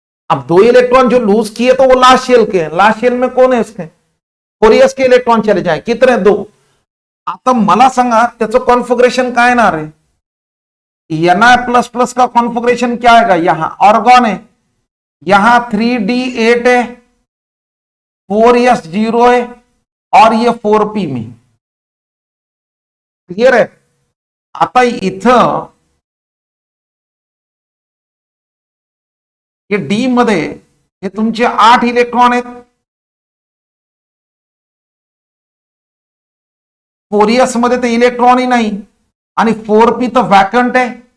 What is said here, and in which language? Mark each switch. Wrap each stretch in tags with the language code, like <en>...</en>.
<hi>अब 2 इलेक्ट्रॉन जो लूज किए तो वो लास्ट शेल के, लास्ट शेल में कौन है इसके 4s के इलेक्ट्रॉन चले जाए कितने 2.</hi> <mr>आता मला सांगा त्याचं कॉन्फिगरेशन काय येणार आहे.</mr> <hi>Na++ का कॉन्फिगरेशन क्या आएगा. यहां ऑर्गॉन है, यहां 3d8 है, 4s0 है और ये 4p में. क्लियर है.</hi> <mr>आता इथं हे डी मध्ये हे तुमचे 8 इलेक्ट्रॉन आहेत. 4s मध्ये तर इलेक्ट्रॉनही नाही आणि 4p तर वॅकंट आहे.</mr>